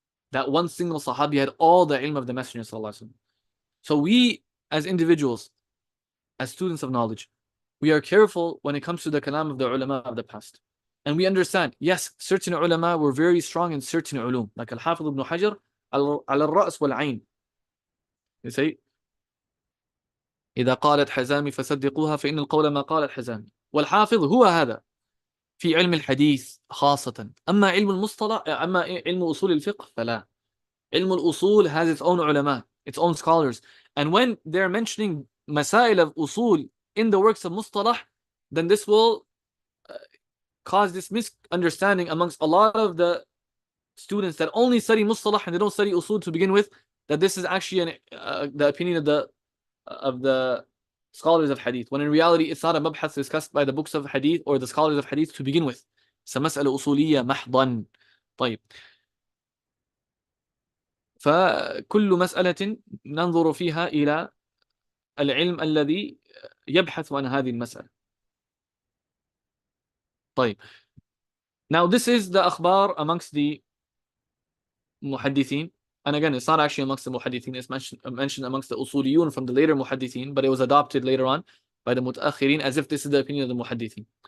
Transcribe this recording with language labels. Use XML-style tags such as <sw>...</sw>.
<en>That one single Sahabi had all the ilm of the Messenger sallallahu alaihi wasallam. So we, as individuals, as students of knowledge, we are careful when it comes to the kalam of the ulama of the past. And we understand, yes, certain ulama were very strong in certain ulum, like Al-Hāfidh ibn Hajar, al-Ra's wal-Ayn.</en> <ar>You say, إذا قالت حزامي فصدقوها فإن القول ما قالت حزامي. والحافظ هو هذا في علم الحديث خاصة. أما علم المصطلح، أما علم أصول الفقه فلا. علم الأصول</ar> <en>has its own ulama, its own scholars. And when they're mentioning masail of usul in the works of mustalah, then this will cause this misunderstanding amongst a lot of the students that only study mustalah and they don't study usul to begin with, that this is actually the opinion of the scholars of hadith, when in reality it's not a mabhath discussed by the books of hadith or the scholars of hadith to begin with. It's a mas'ala usuliyya mahdan. طيب.</en> <ar>فكل مسألة ننظر فيها إلى العلم الذي يبحث عن هذه المسألة. طيب.</ar> <en>Now this is the akhbar amongst the muhaddithin. And again, it's not actually amongst the muhaddithin, it's mentioned amongst the usuliyun from the later muhaddithin, but it was adopted later on by the mutaakhirin as if this is the opinion of the muhaddithin.</en>